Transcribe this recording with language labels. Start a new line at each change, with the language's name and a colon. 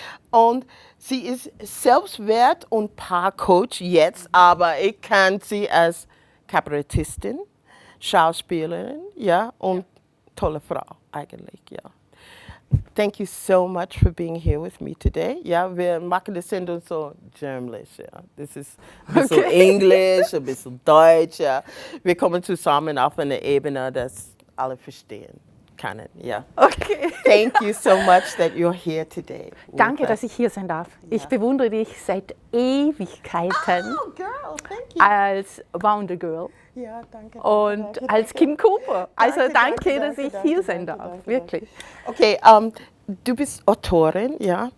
German: Und sie ist Selbstwert- und Paarcoach jetzt, aber ich kann sie als Kabarettistin, Schauspielerin, ja, und tolle Frau eigentlich, ja.
English: Thank you so much for being here with me today.
German: Ja, wir machen das Sendung so germlich, ja.
English: Das ist ein bisschen Englisch,
German: ein bisschen Deutsch, ja. Wir kommen zusammen auf eine Ebene, das alle verstehen können, ja. Okay.
English: Thank you so much that you're here today.
German: Danke, dass ich hier sein darf. Ich bewundere dich seit Ewigkeiten
English: Oh, girl, thank you.
German: als Wonder Girl Ja, danke. und als Kim Cooper. Also danke, dass ich hier sein danke, darf. danke, Wirklich. Okay, du bist Autorin, ja.